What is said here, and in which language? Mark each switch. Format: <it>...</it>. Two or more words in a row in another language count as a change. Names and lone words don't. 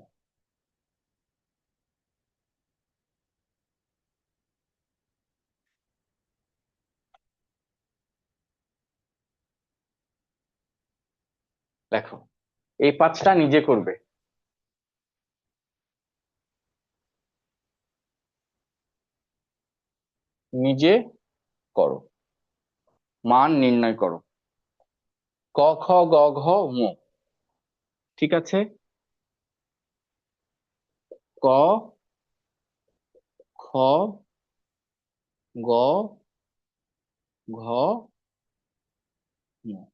<bn>দেখো, এই 5টা নিজে করবে, নিজে করো, মান নির্ণয় করো। ক খ গ ঘ ঙ। ঠিক আছে, ক, খ, গ, ঘ, ঙ।</bn>